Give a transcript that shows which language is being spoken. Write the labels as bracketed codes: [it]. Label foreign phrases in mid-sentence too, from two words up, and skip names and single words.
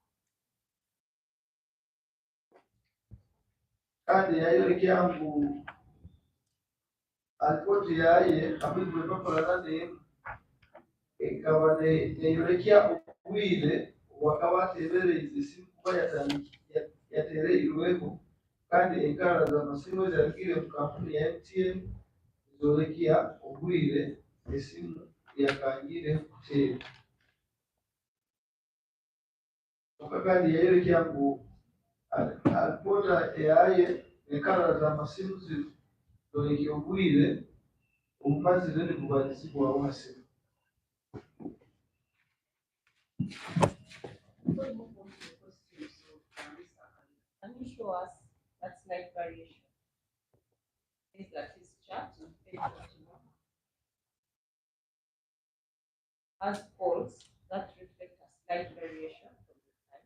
[nyn] kandi yayorekera ngu ripoti yaye hamwe ngo bakorana nemu ekaba neyorekya obwire obwakaba ateebererize esimu kuba yateereirweho kandi enkarara z'amasimu eziragire mu kampuni ya MTN zorekya obwire esimu yakangire kuteera kyonka kandi yayorekya ngu alipoota eyaye enkarara z'amasimu zino zorekya obwire obumazire nikubarizibwaho ha simu. [en] Can you show us that slight variation? Is that his chart on page 21 has poles that reflect a slight variation from the time.